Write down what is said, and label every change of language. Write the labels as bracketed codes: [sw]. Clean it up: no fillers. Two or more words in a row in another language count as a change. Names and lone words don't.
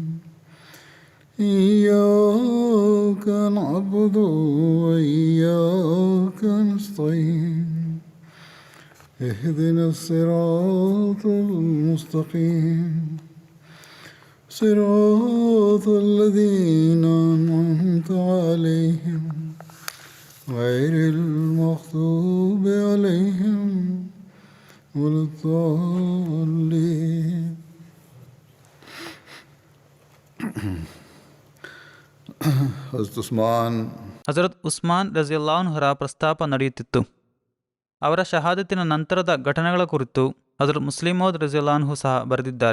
[ar] إياك نعبد وإياك نستعين اهدنا الصراط المستقيم صراط الذين أنعمت عليهم غير المغضوب عليهم ولا الضالين. [kn] ಹಜರತ್ ಉಸ್ಮಾನ್ ರಜಿಯಲ್ಲಾಹುರ ಪ್ರಸ್ತಾಪ ನಡೆಯುತ್ತಿತ್ತು. ಅವರ ಶಹಾದತಿನ ನಂತರದ ಘಟನೆಗಳ ಕುರಿತು ಹಜರತ್ ಮುಸ್ಲಿಮೋದ್ ರಜಿಯಲ್ಲಾಹು ಸಹ ಬರೆದಿದ್ದಾರೆ.